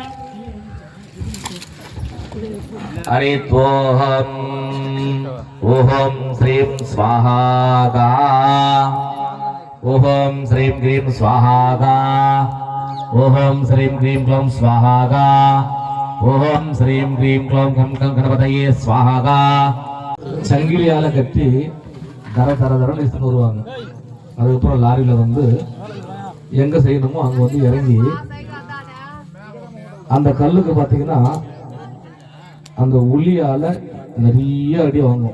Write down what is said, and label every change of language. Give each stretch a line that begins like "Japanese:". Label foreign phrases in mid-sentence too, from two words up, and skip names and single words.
Sanskrit: हरित्वोऽहम् ओम श्रीं स्वाहा। ओम श्रीं क्लीं स्वाहा। ओम श्रीं क्लीं क्लौं स्वाहा। ओम श्रीं क्लीं क्लौं गणपतये स्वाहा।
Tamil: சங்கிலியால கட்டி தர தர தரன்னு எடுத்துட்டு வருவாங்க. அதுக்கப்புறம் லாரியில வந்து எங்க செய்யணுமோ அங்க வந்து இறங்கி அந்த கல்லுக்கு பாத்தீங்கன்னா அந்த உளியால நிறைய அடி வாங்கும்.